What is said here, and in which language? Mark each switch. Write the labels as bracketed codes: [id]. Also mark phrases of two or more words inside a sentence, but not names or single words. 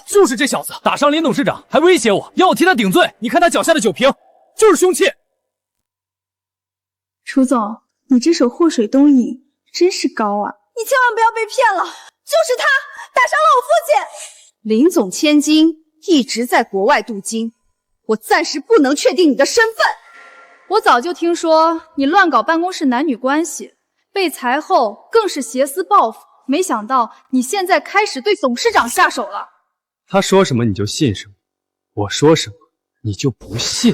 [zh] 就是这小子打傷林董事长，還威脅我要我替他頂罪。你看他腳下的酒瓶，就是凶器。楚總，你这手禍水東引真是高啊！你千万不要被騙了，就是他打伤了我父親。林总千金一直在国外鍍金，我暫時不能確定你的身份。我早就聽說你亂搞辦公室男女關係，被裁後更是挾私報復，沒想到你現在開始對董事長下手了。他說什麼你就信什麼，我說什麼你就不信。